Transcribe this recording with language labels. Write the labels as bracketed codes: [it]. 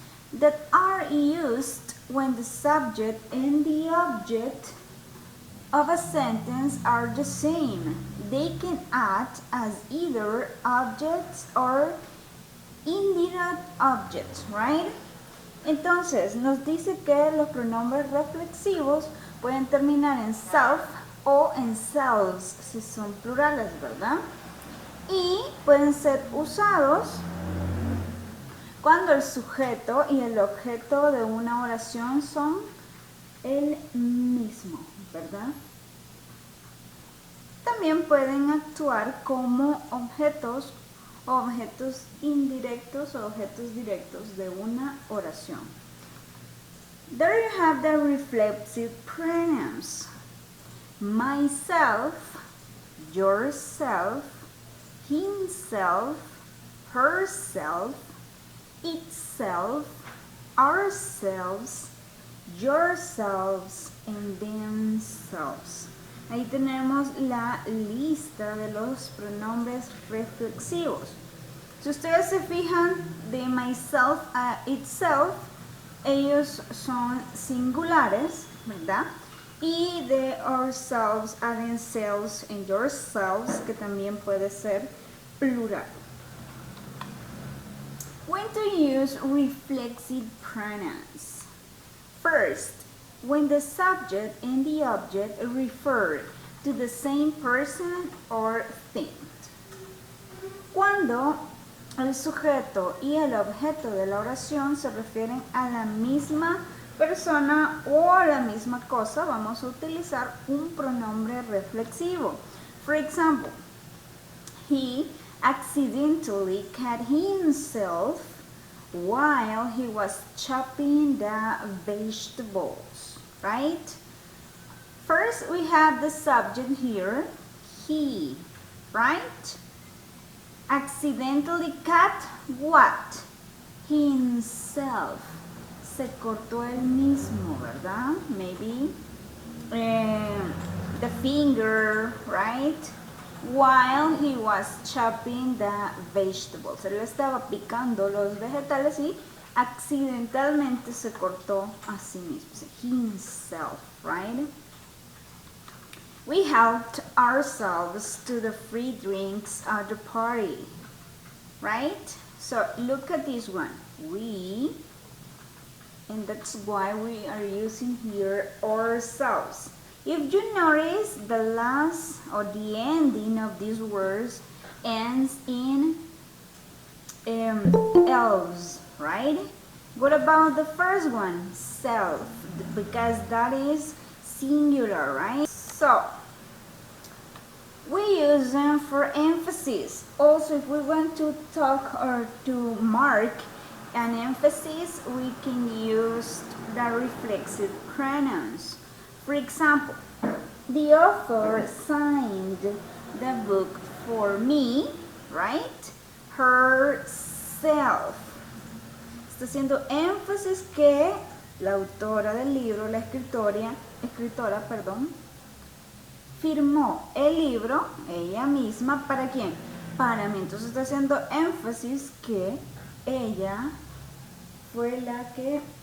[en] That are used when the subject and the object of a sentence are the same. They can act as either objects or indirect objects, right? [es] Entonces, nos dice que los pronombres reflexivos pueden terminar en self o en selves, si son plurales, ¿verdad? Y pueden ser usados cuando el sujeto y el objeto de una oración son el mismo, ¿verdad? También pueden actuar como objetos o objetos indirectos o objetos directos de una oración. [en] There you have the reflexive pronouns. Myself, yourself, himself, herself, itself, ourselves, yourselves, and themselves. [es] Ahí tenemos la lista de los pronombres reflexivos. Si ustedes se fijan de myself a itself, ellos son singulares, ¿verdad? Y de ourselves a themselves and yourselves, que también puede ser plural. [en] When to use reflexive pronouns. First, when the subject and the object refer to the same person or thing. [es] Cuando el sujeto y el objeto de la oración se refieren a la misma persona o a la misma cosa, vamos a utilizar un pronombre reflexivo. [en] For example, he accidentally cut himself while he was chopping the vegetables, right? First, we have the subject here, he, right? Accidentally cut what? Himself. [es] Se cortó él mismo, ¿verdad? [en] Maybe the finger, right? While he was chopping the vegetables. [es] Él estaba picando los vegetales y accidentalmente se cortó a sí mismo. [en] Himself, right? We helped ourselves to the free drinks at the party, right? So look at this one. We, and that's why we are using here ourselves. If you notice, the last or the ending of these words ends in elves, right? What about the first one? Self, because that is singular, right? So, we use them for emphasis. Also, if we want to talk or to mark an emphasis, we can use the reflexive pronouns. For example, the author signed the book for me, right? Herself. [es] Está haciendo énfasis que la autora del libro, la escritora, firmó el libro, ella misma, ¿para quién? Para mí. Entonces está haciendo énfasis que ella fue la que